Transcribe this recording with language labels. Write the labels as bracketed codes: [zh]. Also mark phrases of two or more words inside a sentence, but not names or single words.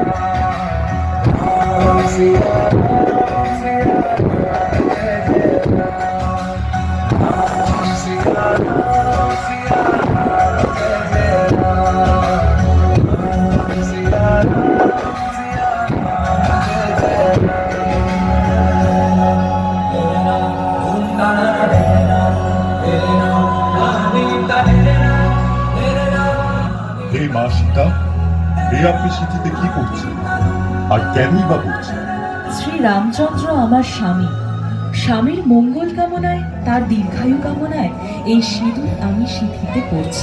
[hi] राम सिया सिया जय जय राम सिया सिया जय जय राम सिया सिया जय जय [bn] হে মা সীতা, হে আপনি সিঁথিতে কি করছেন আর কেনই বা করছেন? শ্রী রামচন্দ্র আমার স্বামী, স্বামীর মঙ্গল কামনায়, তার দীর্ঘায়ু কামনায় এই সিঁদুর আমি সিঁথিতে পরছি।